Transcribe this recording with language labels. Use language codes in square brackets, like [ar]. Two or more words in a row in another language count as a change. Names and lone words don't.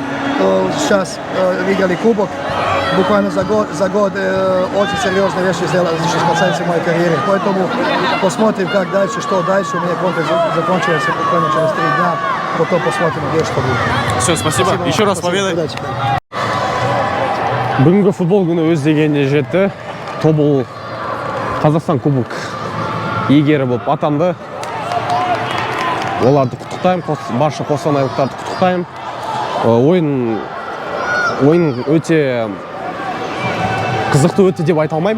[ru] Сейчас выиграли кубок. Буквально за год очень серьезные вещи сделали, что касается моей карьеры. Поэтому посмотрим, как дальше, что дальше. У меня контракт закончился буквально через 3 дня. Потом посмотрим, где что будет. Все, спасибо. Еще раз победа. Удачи. [kk] Бүгінгі футбол күні өз дегеніне жетті. Тобыл Қазақстан кубок иегері болып атанды. Оларды құттықтаймын, барша қостанайлықтарды құттықтаймын. Ойын өте қызықты өтті деп айта алмаймын.